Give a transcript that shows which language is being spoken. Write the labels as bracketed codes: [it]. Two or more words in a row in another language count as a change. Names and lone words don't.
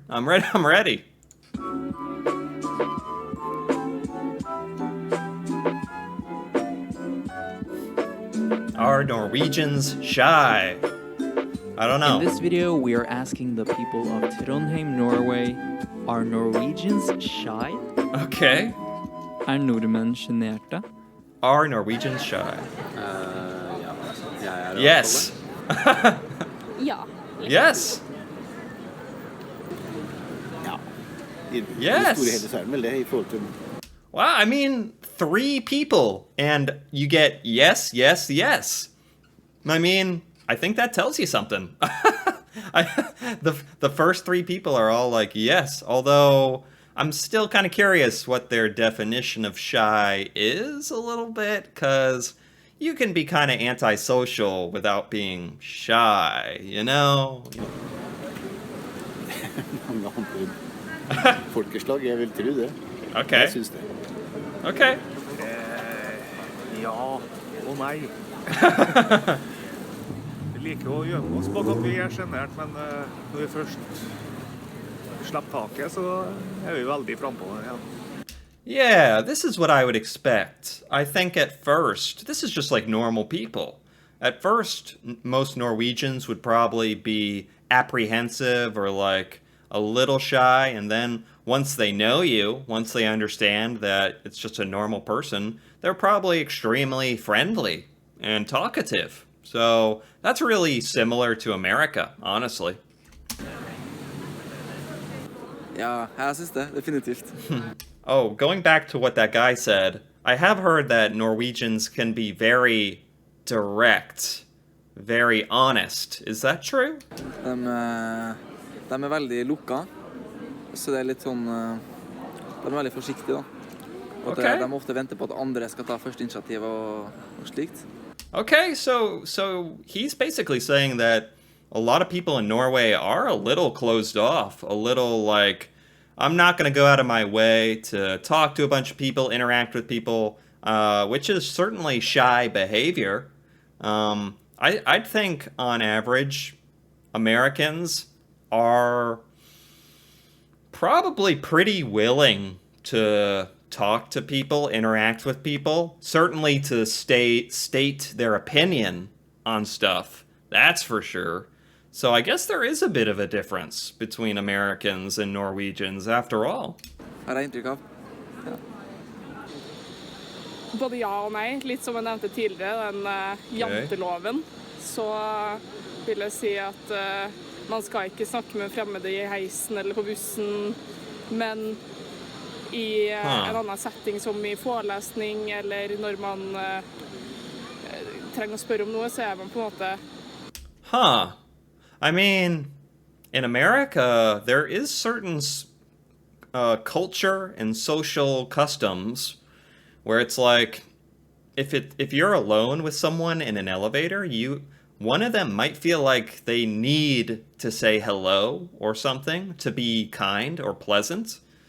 [en] I'm ready. I'm ready. Are Norwegians shy? I don't know. In this video, we are asking the people of Trondheim, Norway, are Norwegians shy? Okay. [no] Nordmenn sjenerte? [en] Are Norwegians shy? [no] Ja. Jeg er [en] Yes. [no] Ja. [en] Yes. [no] Ja. I [en] Yes. [no] det store hele så er det vel det I forhold til [en] Wow, I mean, 3 people, and you get yes, yes, yes. I mean, I think that tells you something. The first 3 people are all like yes, although I'm still kind of curious what their definition of shy is a little bit, because you can be kind of antisocial without being shy, you know? [no] mange andre folkeslag. Jeg vil tro det. [en] Okay. [no] Jeg synes det. [en] Okay. [no] Ja og nei. Vi liker å gjemme oss bak at vi er genert, men når vi først slipper taket, så er vi veldig frempå. Ja. [en] Yeah, this is what I would expect. I think at first, this is just like normal people. At first, most Norwegians would probably be apprehensive or like a little shy, and then once they know you, once they understand that it's just a normal person, they're probably extremely friendly and talkative. So that's really similar to America, honestly. [no] Ja, jeg synes det, definitivt. [en] Oh, going back to what that guy said, I have heard that Norwegians can be very direct, very honest. Is that true? [no] De er veldig lukka, så det er litt sånn, de er veldig forsiktige da. Og [en] Okay. [no] de ofte venter på at andre skal ta første initiativ og slikt. [en] Okay, so he's basically saying that a lot of people in Norway are a little closed off, a little like, I'm not going to go out of my way to talk to a bunch of people, interact with people, which is certainly shy behavior. I'd think on average, Americans are probably pretty willing to talk to people, interact with people, certainly to state their opinion on stuff. That's for sure. So I guess there is a bit of a difference between Americans and Norwegians after all. [no] Har jeg inntrykk av. Både ja og nei. Litt som jeg nevnte tidligere, den janteloven. Så vil jeg si at man skal ikke snakke med fremmede I heisen eller på bussen, men I en annen setting som I forelesning, eller når man trenger å spørre om noe, så man på en måte... Huh. [en] I mean, in America, there is certain culture and social customs where it's like, if you're alone with someone in an elevator, one of them might feel like they need to say hello or something to be kind or pleasant.